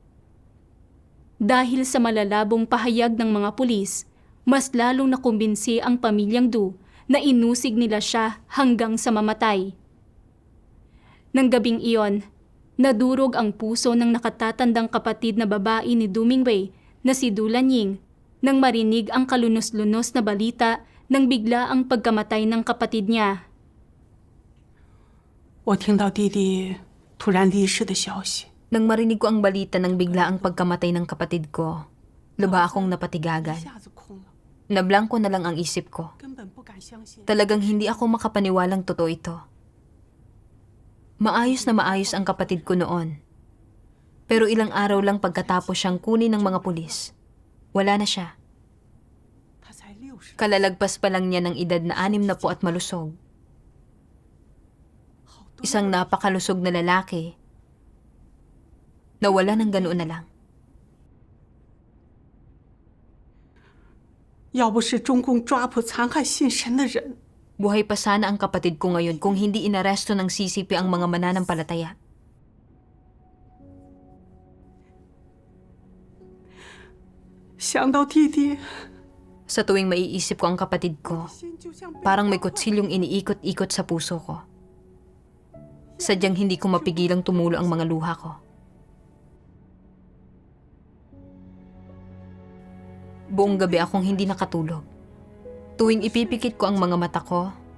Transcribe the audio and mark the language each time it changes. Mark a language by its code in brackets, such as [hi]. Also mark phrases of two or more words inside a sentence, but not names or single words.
[tl] Dahil sa malalabong pahayag ng mga pulis, mas lalong nakumbinsi ang pamilyang Du na inusig nila siya hanggang sa mamatay. Nang gabing iyon, nadurog ang puso ng nakatatandang kapatid na babae ni Domingway na si Du Lanying nang marinig ang kalunos-lunos na balita ng bigla ang pagkamatay ng kapatid niya. [zh] 我听到弟弟突然离世的消息， [tl] Nang marinig ko ang balita ng bigla ang pagkamatay ng kapatid ko, lubha akong [zh] 一 [tl] napatigagan. [zh] 下子空了， [tl] Nablangko na lang ang isip ko. [zh] 根本不敢相信。 [tl] Talagang hindi ako makapaniwalang totoo ito. Maayos na maayos ang kapatid ko noon. Pero ilang araw lang pagkatapos siyang kunin ng mga pulis, wala na siya. [zh] 他才60， [tl] Kalalagpas pa lang niya ng edad na 60 at malusog. Isang napakalusog na lalaki. Nawala ng ganoon na lang. [zh] 要不是中共抓捕残害信神的人， [tl] Buhay pa sana ang kapatid ko ngayon kung hindi inaresto ng CCP ang mga mananampalataya. [zh] 想到弟弟， [tl] Sa tuwing maiisip ko ang kapatid ko, [zh] 心就像被 [tl] parang may kutsilyong iniikot-ikot sa puso ko. Sadyang hindi ko mapigilang tumulo ang mga luha ko. Buong gabi akong hindi nakatulog. Tuwing ipipikit ko ang mga mata ko,